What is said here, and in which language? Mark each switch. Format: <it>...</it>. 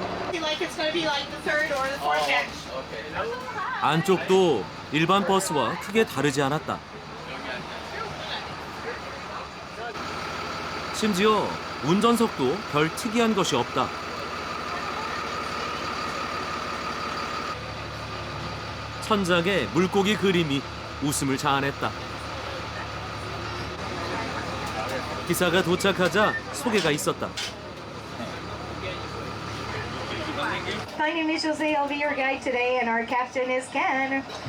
<en>Feel like it's going to be like the third or the fourth bench.</en> <ko>안쪽도 일반 버스와 크게 다르지 않았다. 심지어 운전석도 별 특이한 것이 없다. 천장에 물고기 그림이 웃음을 자아냈다. 기사가 도착하자 소개가 있었다.</ko> <en>My name is Jose. I'll be your guide today, and our captain is Ken.</en>